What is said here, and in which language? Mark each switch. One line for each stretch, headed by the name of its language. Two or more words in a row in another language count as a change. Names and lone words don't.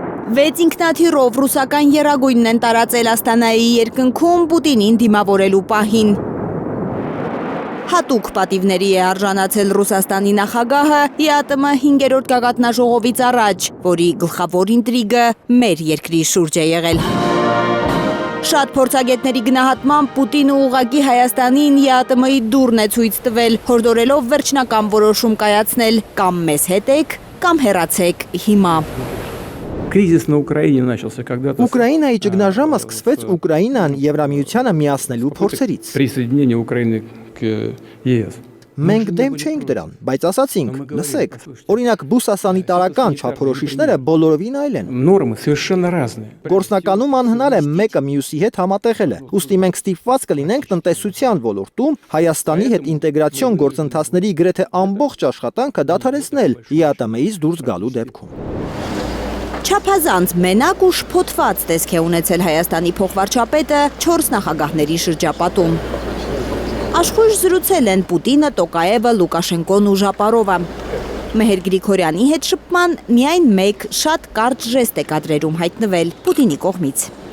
Armenian: Վեց ինքնաթիռով ռուսական եռագույնն են տարածել Աստանայի երկնքում Պուտինին դիմավորելու պահին։ Հատուկ պատիվների է արժանացել Ռուսաստանի նախագահը ԵԱՏՄ 5-րդ գագաթնաժողովից առաջ, որի գլխավոր ինտրիգը մեր երկրի շուրջ է եղել։ Շատ փորձագետների գնահատմամբ Պուտինը ուղղակի Հայաստանին ԵԱՏՄ-ի դուռն է ցույց տվել, հորդորելով վերջնական որոշում կայացնել կամ մեզ հետ եք, կամ հեռացեք հիմա։
Russian: Кризис на Украине начался когда-то.
Armenian: Ուկրաինայի ճգնաժամը սկսվեց Ուկրաինան Եվրամիությանը միացնելու փորձերից։
Russian: Присоединение Украины к ЕС.
Armenian: Մենք դեմ չէինք դրան, բայց ասացինք, լսեք, օրինակ բուսասանիտարական չափորոշիչները բոլորովին այլ են։
Russian: Нормы совершенно разные.
Armenian: Գործնականում անհնար է մեկը մյուսի հետ համատեղելը։ Ուստի մենք ստիպված կլինենք տնտեսության ոլորտում Հայաստանի հետ ինտեգրացիոն գործընթացների գրեթե ամբողջ աշխատանքը դադարեցնել ԵԱՏՄ-ից դուրս գալու դեպքում։ Չափազանց մենակ ու շփոթված տեսք է ունեցել Հայաստանի փոխվարչապետը 4 նախագահների շրջապատում։ Աշխույժ զրուցել են Պուտինը, Տոկաևը, Լուկաշենկոն ու Ժապարովը։ Մեհեր Գրիգորյանի հետ շփման միայն մեկ շատ կարճ ժեստ է կադրերում հայտնվել Պուտինի կողմից։